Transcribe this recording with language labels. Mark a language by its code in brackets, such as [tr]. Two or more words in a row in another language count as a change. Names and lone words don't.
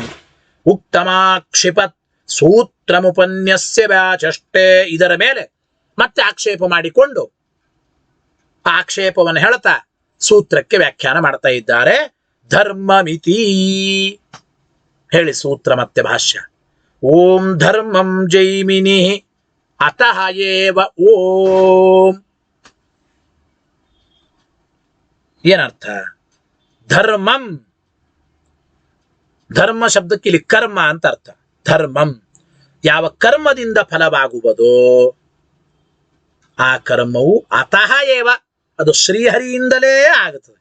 [sa] ಉಕ್ತಮಾಕ್ಷಿಪತ್ ಸೂತ್ರಮುಪನ್ಯಸ್ಯ ವ್ಯಾಚಷ್ಟೇ. [kn] ಇದರ ಮೇಲೆ ಮತ್ತೆ ಆಕ್ಷೇಪ ಮಾಡಿಕೊಂಡು ಆಕ್ಷೇಪವನ್ನು ಹೇಳ್ತಾ ಸೂತ್ರಕ್ಕೆ ವ್ಯಾಖ್ಯಾನ ಮಾಡ್ತಾ ಇದ್ದಾರೆ. ಧರ್ಮಮಿತಿ ಹೇಳಿ ಸೂತ್ರ ಮತ್ತೆ ಭಾಷ್ಯ. [sa] ಓಂ ಧರ್ಮಂ ಜೈಮಿನಿ ಅತಃ ಏವ ಓಂ. [kn] ಏನರ್ಥ? ಧರ್ಮಂ, ಧರ್ಮ ಶಬ್ದಕ್ಕೆ ಇಲ್ಲಿ ಕರ್ಮ ಅಂತ ಅರ್ಥ. ಧರ್ಮಂ, ಯಾವ ಕರ್ಮದಿಂದ ಫಲವಾಗುವುದೋ ಆ ಕರ್ಮವು [sa] ಅತಃ ಏವ, [kn] ಅದು ಶ್ರೀಹರಿಯಿಂದಲೇ ಆಗುತ್ತದೆ.